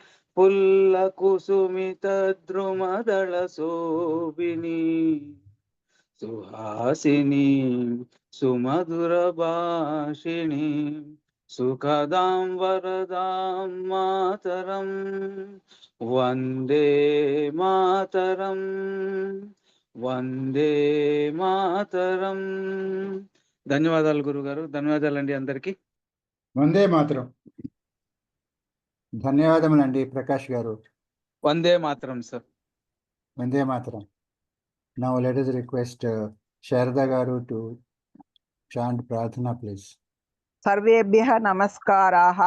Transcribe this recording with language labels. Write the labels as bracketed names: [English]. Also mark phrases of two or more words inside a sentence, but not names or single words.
[Sanskrit] पुल्लकुसुमितद्रुमदलशोभिनीं सुहासिनीं सुमधुरभाषिणीं सुखदां वरदां मातरं वन्दे मातरं वन्दे मातरं. [Telugu] ధన్యవాదాలు గురుగారు. ధన్యవాదాలండి అందరికి. [Sanskrit] वन्दे मातरम्. [Telugu] ధన్యవాదములండి ప్రకాష్ గారు. [Sanskrit] वन्दे मातरम् సార్. वन्दे मातरम्. [English] Now let us request Sharda garu to chant Prarthana, please. [Sanskrit] सर्वेभ्यः नमस्कारः.